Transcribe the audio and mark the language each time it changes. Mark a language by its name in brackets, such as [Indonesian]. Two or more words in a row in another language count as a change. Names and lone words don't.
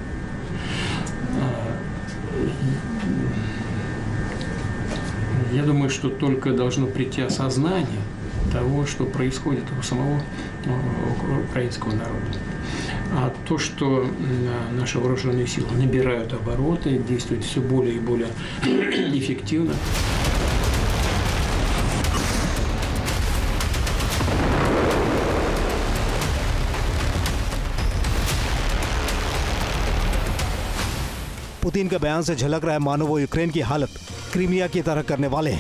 [Russian] Я думаю, что только должно прийти осознание того, что происходит у самого украинского народа. А то, что наши вооруженные силы набирают обороты, действуют все более и более эффективно. [Hindi] पुतिन के बयान से झलक रहा है मानो वो यूक्रेन की हालत क्रीमिया की तरह करने वाले हैं।